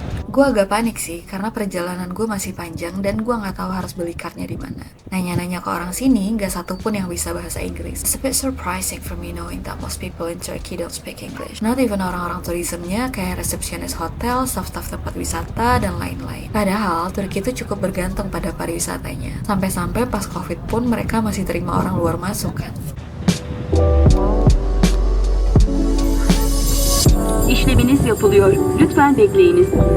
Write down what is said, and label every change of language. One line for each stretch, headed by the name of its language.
Indonesian: Gue agak panik sih, karena perjalanan gue masih panjang dan gue nggak tahu harus beli cardnya di mana. Nanya-nanya ke orang sini, nggak satu pun yang bisa bahasa Inggris.
English: It's a bit surprising for me knowing that most people in Turkey don't speak English. Not even
Indonesian: orang-orang tourismnya kayak resepsionis hotel, staff-staff tempat wisata, dan lain-lain. Padahal, Turki itu cukup bergantung pada pariwisatanya. Sampai-sampai pas Covid pun mereka masih terima orang luar masuk kan.
Turkish: İşleminiz yapılıyor. Lütfen bekleyiniz.